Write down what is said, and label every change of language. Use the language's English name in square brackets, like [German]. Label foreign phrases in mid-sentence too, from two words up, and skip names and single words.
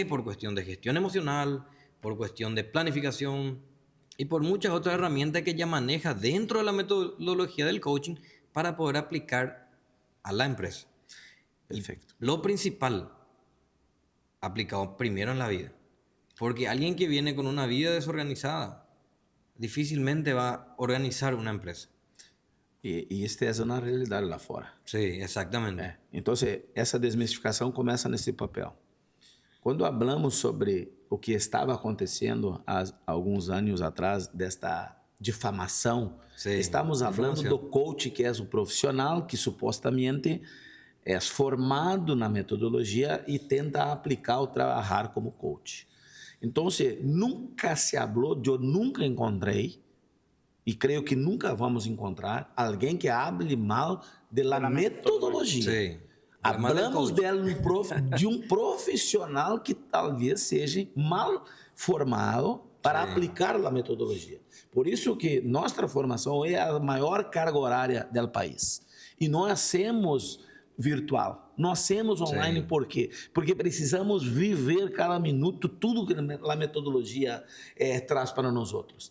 [Spanish] Por cuestión de gestión emocional, por cuestión de planificación y por muchas otras herramientas que ya maneja dentro de la metodología del coaching para poder aplicar a la empresa. Perfecto. Y lo principal, aplicado primero en la vida. Porque alguien que viene con una vida desorganizada difícilmente va a organizar una empresa. [Portuguese] E esta é uma realidade lá fora. [Spanish] Sí, exactamente. [Portuguese] Então, essa desmistificação começa nesse papel. Quando falamos sobre o que estava acontecendo há alguns anos atrás, desta difamação, estamos falando do coach, que é o profissional que supostamente é formado na metodologia e tenta aplicar ou trabalhar como coach. Então, nunca se falou, eu nunca encontrei, e creio que nunca vamos encontrar alguém que [Spanish] hable mal [Portuguese] da metodologia. [Spanish] Sí. Hablamos de [Portuguese] um profissional que talvez seja mal formado para aplicar a metodologia. Por isso que nossa formação é a maior carga horária do país. E nós hacemos virtual, nós hacemos online. Por quê? Porque precisamos viver cada minuto tudo que a metodologia traz para nós outros.